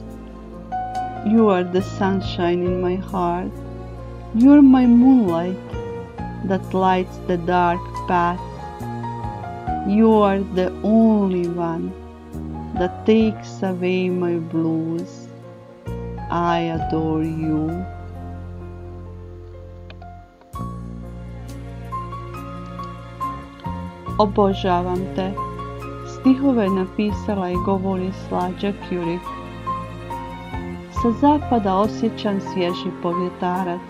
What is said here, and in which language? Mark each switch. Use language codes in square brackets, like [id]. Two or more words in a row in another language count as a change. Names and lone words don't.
[en] You are the sunshine in my heart. You are my moonlight that lights the dark path. You are the only one that takes away my blues. I adore you. [bs] Obožavam te. Stihove napisala i govori Slađa Ćurić. Sa zapada osjećam svježi povjetarac.